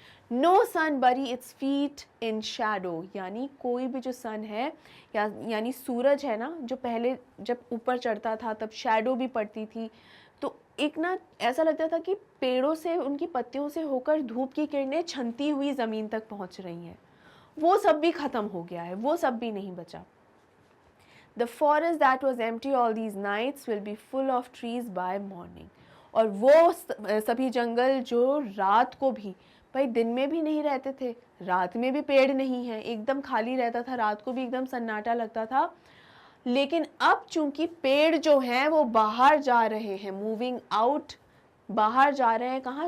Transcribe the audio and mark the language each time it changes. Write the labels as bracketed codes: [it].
[en] no sun बरी it's feet in shadow, [hi] यानी कोई भी जो सन है यानी सूरज है ना, जो पहले जब ऊपर चढ़ता था तब शैडो भी पड़ती थी, तो एक ना ऐसा लगता था कि पेड़ों से, उनकी पत्तियों से होकर धूप की किरणें छनती हुई ज़मीन तक पहुंच रही हैं। वो सब भी ख़त्म हो गया है, वो सब भी नहीं बचा। [en] The forest that was empty all these nights will be full of trees by morning. [hi] और वो सभी जंगल जो रात को भी, भाई दिन में भी नहीं रहते थे, रात में भी पेड़ नहीं है, एकदम खाली रहता था, रात को भी एकदम सन्नाटा लगता था। लेकिन अब चूंकि पेड़ जो हैं वो बाहर जा रहे हैं, [en] moving out, [hi] बाहर जा रहे हैं, कहाँ?